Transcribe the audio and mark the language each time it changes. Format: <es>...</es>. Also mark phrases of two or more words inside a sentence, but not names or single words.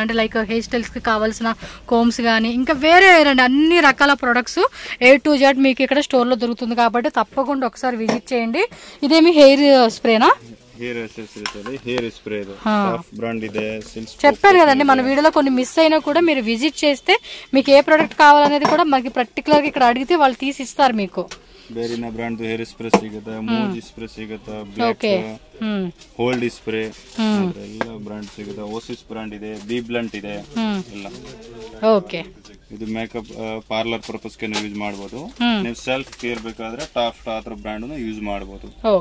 <te>అంటే లైక్</te> <en>hair styles</en> <te>కి కావాల్సిన కోమ్స్ కానీ ఇంకా వేరే రండి అన్ని రకాల ప్రొడక్ట్స్</te> <en>A to Z</en> <te>మీకు ఇక్కడ స్టోర్ లో దొరుకుతుంది. కాబట్టి తప్పకుండా ఒకసారి విజిట్ చేయండి. ఇదేమి హెయిర్ స్ప్రేనా?</te> <en>hair hair spray brand</en> <kn>ಇದೆ.</kn> <te>చెప్పారు కదండి మన వీడియోలో కొన్ని మిస్ అయినా కూడా మీరు విజిట్ చేస్తే మీకు ఏ ప్రొడక్ట్ కావాలనేది కూడా మనకి పర్టికులర్ గా ఇక్కడ అడిగితే వాళ్ళు తీసి ఇస్తారు మీకు.</te> <kn>ಬೇರಿನ ಬ್ರಾಂಡ್</kn> <en>hair spray</en> <kn>ಸಿಗುತ್ತೆ, ಮೂಜಿ ಸ್ಪ್ರೇ ಸಿಗುತ್ತೆ,</kn> <en>black hold spray</en> <kn>ಎಲ್ಲ ಬ್ರಾಂಡ್ ಸಿಗುತ್ತೆ. ಓಸಿಸ್ ಬ್ರಾಂಡ್ ಇದೆ, ಬಿ ಬ್ಲಂಟ್ ಇದೆ ಎಲ್ಲ. ಓಕೆ, ಇದು</kn> <en>makeup parlour purpose</en> <kn>ಗೆ ಯೂಸ್ ಮಾಡಬಹುದು. ನೀವು</kn> <en>self care</en> <kn>ಬೇಕಾದ್ರೆ</kn> <en>top brand use</en> <kn>ಮಾಡಬಹುದು.</kn>